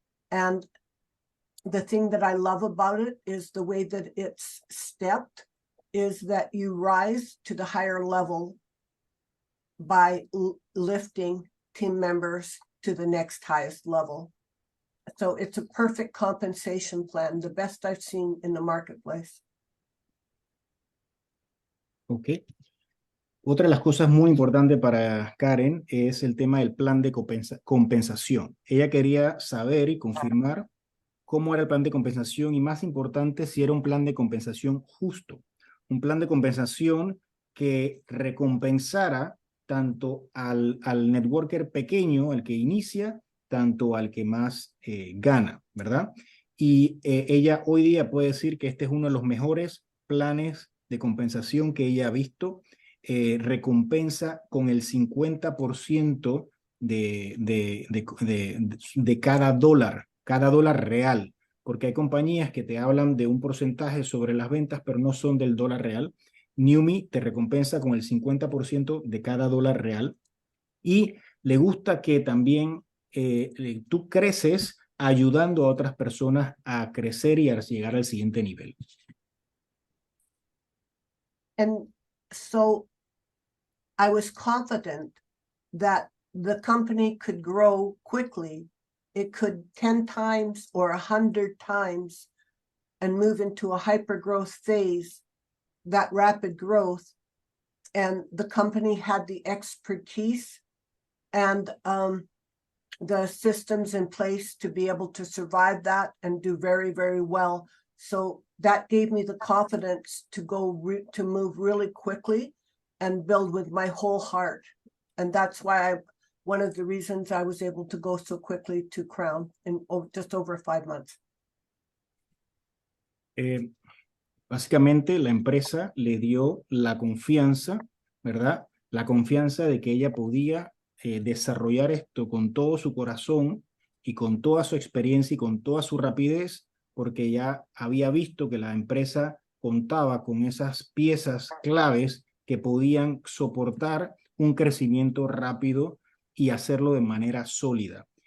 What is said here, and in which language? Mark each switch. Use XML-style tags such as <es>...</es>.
<en>And the thing that I love about it is the way that it's stepped, is that you rise to the higher level by lifting team members to the next highest level. So it's a perfect compensation plan, the best I've seen in the marketplace. Ok.</en> <es>Otra de las cosas muy importantes para Karen es el tema del plan de compensación. Ella quería saber y confirmar cómo era el plan de compensación y, más importante, si era un plan de compensación justo. Un plan de compensación que recompensara tanto al networker pequeño, el que inicia, tanto al que más gana, ¿verdad? Y ella hoy día puede decir que este es uno de los mejores planes de compensación que ella ha visto. Recompensa con el 50% de cada dólar real, porque hay compañías que te hablan de un porcentaje sobre las ventas, pero no son del dólar real. Neumi te recompensa con el 50% de cada dólar real, y le gusta que también tú creces ayudando a otras personas a crecer y a llegar al siguiente nivel.</es> <en>And so I was confident that the company could grow quickly. It could 10 times or 100 times and move into a hyper growth phase, that rapid growth. And the company had the expertise and the systems in place to be able to survive that and do very, very well. So that gave me the confidence to to move really quickly and build with my whole heart. And that's why one of the reasons I was able to go so quickly to Crown in just over 5 months.</en> <es>Básicamente la empresa le dio la confianza, ¿verdad? La confianza de que ella podía desarrollar esto con todo su corazón y con toda su experiencia y con toda su rapidez, porque ya había visto que la empresa contaba con esas piezas claves que podían soportar un crecimiento rápido y hacerlo de manera sólida.</es>